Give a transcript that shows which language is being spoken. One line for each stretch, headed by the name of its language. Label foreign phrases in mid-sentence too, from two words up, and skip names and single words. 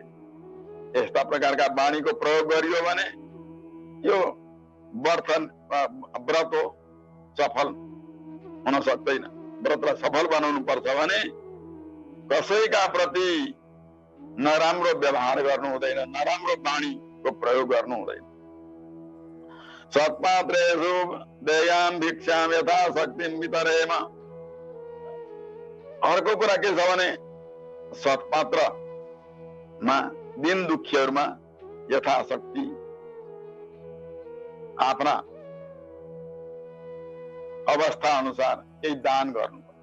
Nepali: यस्ता प्रकारका वाणीको प्रयोग गरियो भने यो व्रत सफल हुन सक्दैन। व्रतलाई सफल बनाउनु पर्छ भने कसैका प्रति नराम्रो व्यवहार गर्नु हुँदैन, नराम्रो वाणीको प्रयोग गर्नु हुँदैन।
Sanskrit: सत्पात्रेषु देयाम भिक्षाम यथा शक्तिम वितरेम।
Nepali: अर्को कुरा के छ भने सत्पात्रमा दिन दुखीहरूमा यथाशक्ति आफ्ना अवस्था अनुसार केही दान गर्नु।